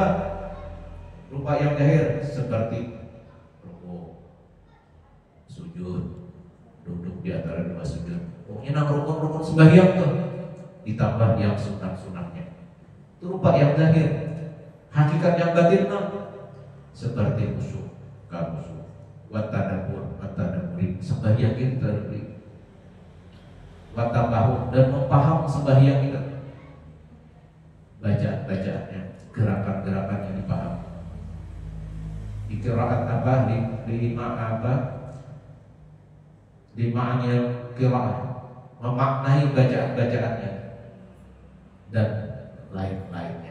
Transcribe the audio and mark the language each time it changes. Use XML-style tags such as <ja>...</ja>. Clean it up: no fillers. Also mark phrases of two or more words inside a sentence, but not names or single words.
<id>Rupa yang zahir seperti rukuk, sujud, duduk di antara dua sujud. Pokoknya rukun-rukun sembahyang tuh, ditambah yang sunat-sunatnya. Itu rupa yang zahir. Hakikat yang batin seperti khusyuk, khusyuk, watadabbur, sembahyang kita terberi, watabahu, dan memaham sembahyang kita, bacaannya, gerakan-gerakan yang dipaham. Di qiraat limaannya qiraat, memaknai bacaan-bacaannya dan lain-lainnya.</id>